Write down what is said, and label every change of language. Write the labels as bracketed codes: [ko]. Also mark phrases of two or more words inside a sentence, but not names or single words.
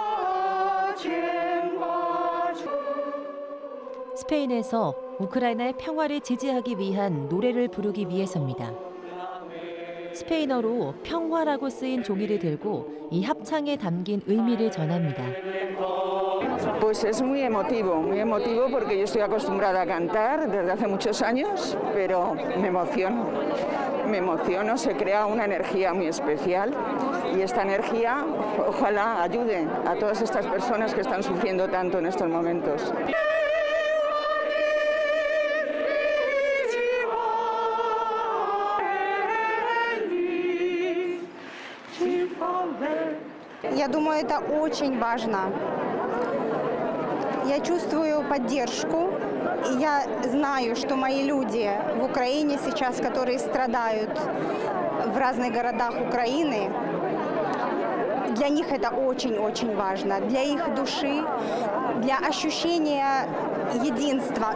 [ko] 스페인에서 우크라이나의 평화를 지지하기 위한 노래를 부르기 위해서입니다. 스페인어로 평화라고 쓰인 종이를 들고 이 합창에 담긴 의미를 전합니다. [es] Pues es muy emotivo porque yo estoy acostumbrada a cantar desde hace muchos años, pero me emociono, se crea una energía muy especial y esta energía ojalá ayude a todas estas personas que están sufriendo tanto en estos momentos. [ru] Я думаю, это очень важно. Я чувствую поддержку, и я знаю, что мои люди в Украине сейчас, которые страдают в разных городах Украины, для них это очень-очень важно, для их души, для ощущения единства.